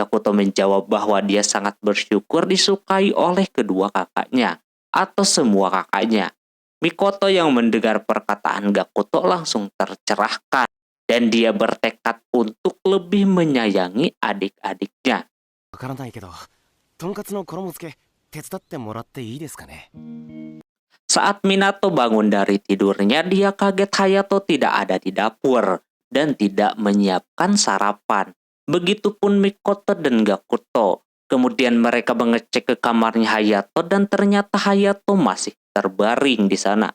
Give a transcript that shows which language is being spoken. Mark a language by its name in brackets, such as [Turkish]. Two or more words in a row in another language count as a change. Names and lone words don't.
[Indonesian] Gakuto menjawab bahwa dia sangat bersyukur disukai oleh kedua kakaknya atau semua kakaknya. Mikoto yang mendengar perkataan Gakuto langsung tercerahkan dan dia bertekad untuk lebih menyayangi adik-adiknya. [Japanese] わからないけど、とんかつの衣付け手伝ってもらっていいですかね。 [Indonesian] Saat Minato bangun dari tidurnya, dia kaget Hayato tidak ada di dapur dan tidak menyiapkan sarapan. Begitupun Mikoto dan Gakuto. Kemudian mereka mengecek ke kamarnya Hayato dan ternyata Hayato masih terbaring di sana.